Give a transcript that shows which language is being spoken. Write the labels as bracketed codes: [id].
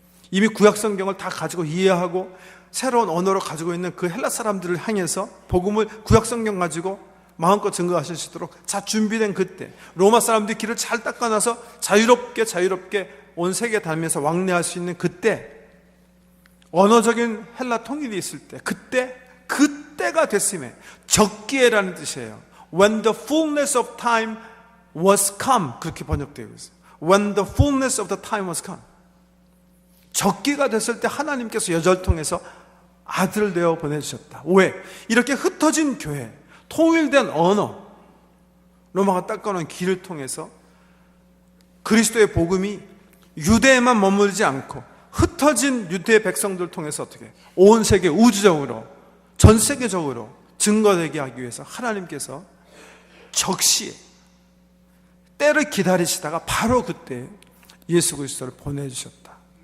[ko] 이미 구약 성경을 다 가지고 이해하고 새로운 언어로 가지고 있는 그 헬라 사람들을 향해서 복음을 구약 성경 가지고 마음껏 증거하실 수 있도록 자 준비된 그때, 로마 사람들이 길을 잘 닦아놔서 자유롭게 온 세계 다니면서 왕래할 수 있는 그때, 언어적인 헬라 통일이 있을 때, 그때가 됐음에, 적기에라는 뜻이에요. [en] When the fullness of time was come, [ko] 그렇게 번역되고 있어요. [en] When the fullness of the time was come, [ko] 적기가 됐을 때 하나님께서 여자를 통해서 아들을 내어 보내주셨다. 왜? 이렇게 흩어진 교회, 통일된 언어, 로마가 닦아놓은 길을 통해서 그리스도의 복음이 유대에만 머물지 않고 흩어진 유대의 백성들을 통해서 어떻게 온 세계, 우주적으로, 전 세계적으로 증거되게 하기 위해서 하나님께서 적시에 때를 기다리시다가 바로 그때 예수 그리스도를 보내주셨다.